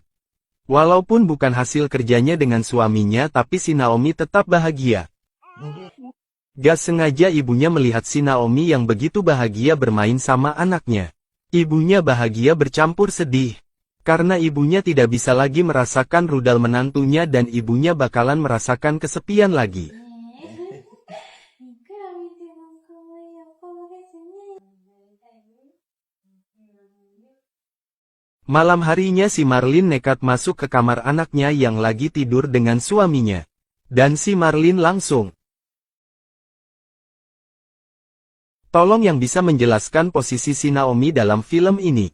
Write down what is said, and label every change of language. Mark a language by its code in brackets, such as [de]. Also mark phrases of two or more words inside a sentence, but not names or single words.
[id] Walaupun bukan hasil kerjanya dengan suaminya, tapi si Naomi tetap bahagia. Gak sengaja ibunya melihat si Naomi yang begitu bahagia bermain sama anaknya. Ibunya bahagia bercampur sedih. Karena ibunya tidak bisa lagi merasakan rudal menantunya dan ibunya bakalan merasakan kesepian lagi. [ja] ねえ。いくら見ても可愛いお顔ですね。なりたいね。 [id] Malam harinya si Marlin nekat masuk ke kamar anaknya yang lagi tidur dengan suaminya. Dan si Marlin langsung. Tolong yang bisa menjelaskan posisi si Naomi dalam film ini.